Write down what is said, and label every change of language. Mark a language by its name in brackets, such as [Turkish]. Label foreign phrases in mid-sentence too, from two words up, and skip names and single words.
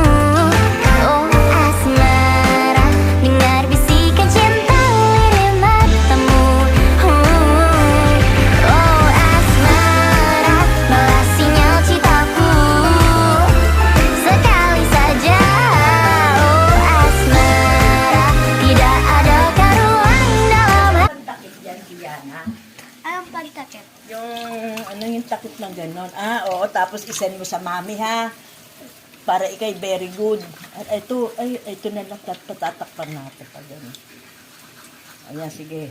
[Indonesian] Oh asmara, dengar bisikan cinta lirik matamu. Oh asmara, balas sinyal cintaku sekali saja. Oh asmara, tidak adakah ruang dalam [Filipino] Takip yan, Kiana. Anong pagtakip? Yung takip ng ganon. Oo, tapos isend mo sa mami, ha? Para ikay [English] very good. [Filipino] At ito na lang patatakpan natin pag gano'n. Ayan, sige.